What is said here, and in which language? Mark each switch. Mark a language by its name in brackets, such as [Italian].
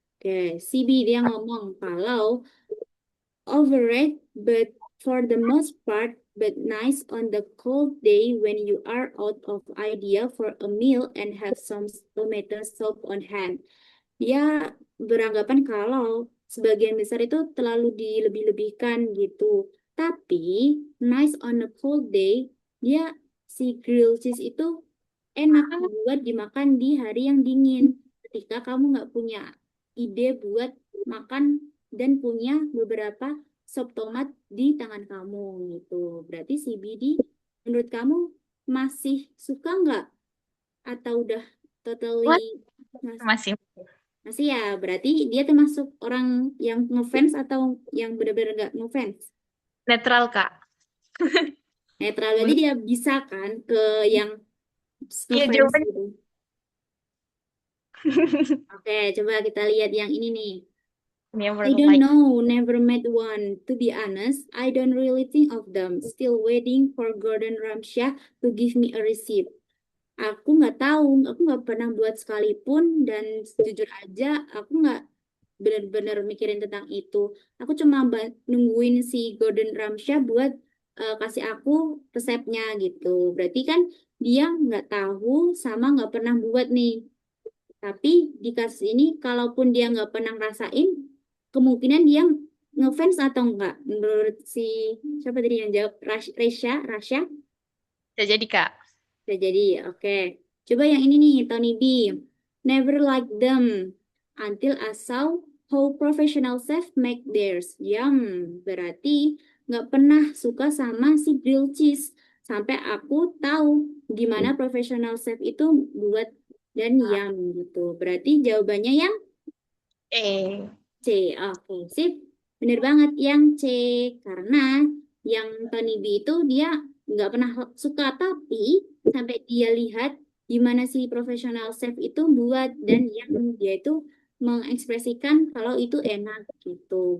[Indonesian] Oke, CB dia ngomong kalau [English] overrated, but for the most part, but nice on the cold day when you are out of idea for a meal and have some tomato soup on hand. [Indonesian] Dia beranggapan kalau sebagian besar itu terlalu dilebih-lebihkan gitu. Tapi [English] nice on a cold day, [Indonesian] dia si grilled cheese itu enak buat dimakan di hari yang dingin. Ketika kamu nggak punya ide buat makan dan punya beberapa sop tomat di tangan kamu gitu. Berarti si BD menurut kamu masih suka nggak? Atau udah totally Masih. masih ya? Berarti dia termasuk orang yang ngefans atau yang benar-benar nggak ngefans? Netral, Kak. Netral, berarti dia bisa kan ke yang Iya, ngefans jawabannya. gitu. Oke, coba kita lihat yang ini nih. Ini yang [English] I [Indonesian] baru [English] don't like. know, never met one. To be honest, I don't really think of them. Still waiting for Gordon Ramsay to give me a receipt. [Indonesian] Aku nggak tahu, aku nggak pernah buat sekalipun, dan jujur aja aku nggak benar-benar mikirin tentang itu. Aku cuma nungguin si Gordon Ramsay buat kasih aku resepnya gitu. Berarti kan dia nggak tahu sama nggak pernah buat nih. Tapi di kasus ini, kalaupun dia nggak pernah ngerasain, kemungkinan dia ngefans atau enggak? Menurut si siapa tadi yang jawab? Rasya? Bisa jadi, Kak. Bisa jadi, oke. Coba yang ini nih, Tony B. [English] Never like them until I saw how professional chef make theirs. [Indonesian] Berarti nggak pernah suka sama si grilled cheese. Sampai aku tahu gimana professional chef itu buat dan gitu. Berarti jawabannya yang C. Oke, sip. Bener banget yang C. Karena yang Tony B itu dia nggak pernah suka, tapi sampai dia lihat gimana si profesional chef itu buat dan yang dia itu mengekspresikan kalau itu enak gitu.